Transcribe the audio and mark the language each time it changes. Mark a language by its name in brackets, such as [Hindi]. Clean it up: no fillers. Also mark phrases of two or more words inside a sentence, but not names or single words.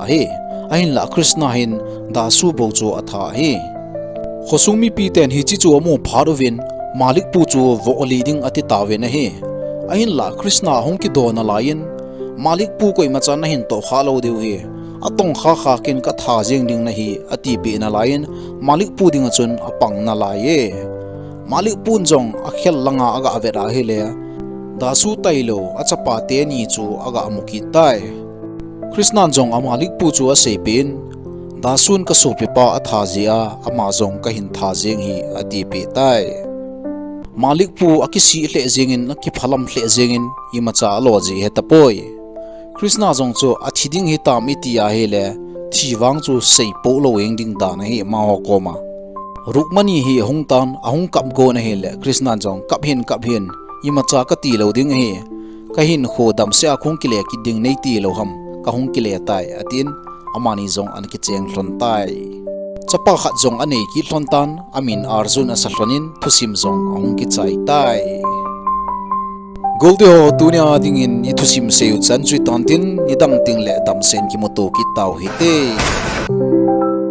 [Thado Chin] he a hin la krishna hin da su bo chu a tha he khosumi pi ten hi chi chu amu pharovin malik pu chu vo leading ati ta ve na he a hin la krishna hong ki do na lain malik pu koi ma chan na hin to kha lo deu he atong kha kha ken ka tha jeng ding na hi ati be na lain malik pu ding chun apang na la ye malik pun jong a khel langa aga avera hi le da su tailo achapa te ni chu aga amuki tai krishna jong amalik pu chu a sepin da sun ka so pipa a tha zia ama jong ka hin tha jeng hi ati pe tai malik pu akisi hle jengin ki phalam hle jengin imacha lo ji hetapoi krishna jong chu athiding hi tam itia hele thiwang chu sei po lo eng ding da na hi ma ho ko ma rukmani hi hungtan ahung kap go na hele krishna jong kap hin imacha ka ti lo ding hi ka hin khodam se akhung kile ki ding nei ti lo ham ka hung kile tai atin amani jong an ki cheng hlon tai chapa khat jong anei ki hlon tan amin arjun asalhonin thusim jong ahung ki chai tai golde ho dunia dingin ni thusim seu chan chui tantin ni dang ting le dam sen ki moto ki tau hi te